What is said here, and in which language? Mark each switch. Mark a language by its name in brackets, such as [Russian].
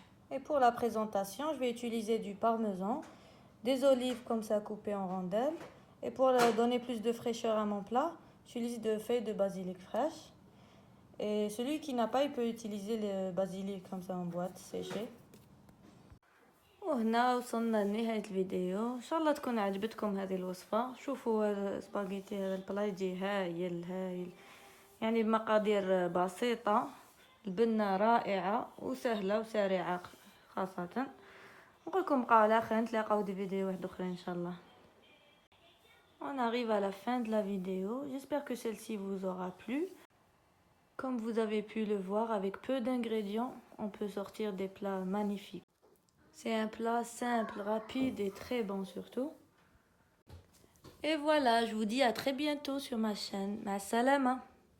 [French] Et pour la présentation, je vais utiliser du parmesan, des olives comme ça coupées en rondelles, Et pour donner plus de fraîcheur à mon plat, j'utilise des feuilles de basilic fraîches. Et celui qui n'a pas, il peut utiliser le basilic comme ça en boîte séché. [Arabic] وهنا وصلنا لنهاية الفيديو. ان شاء الله تكون عجبتكم هذه الوصفة. شوفوا هذا السباغيتي، هذا البلا يجي هايل هايل، يعني بمقادير بسيطة، البنة رائعة وسهلة وسريعة خاصة. نقول لكم بقاو على خير، نتلاقاو دي فيديو واحد اخرين ان شاء الله. [French] On arrive à la fin de la vidéo. J'espère que celle-ci vous aura plu. Comme vous avez pu le voir, avec peu d'ingrédients, on peut sortir des plats magnifiques. C'est un plat simple, rapide et très bon surtout. Et voilà, je vous dis à très bientôt sur ma chaîne. Ma salama.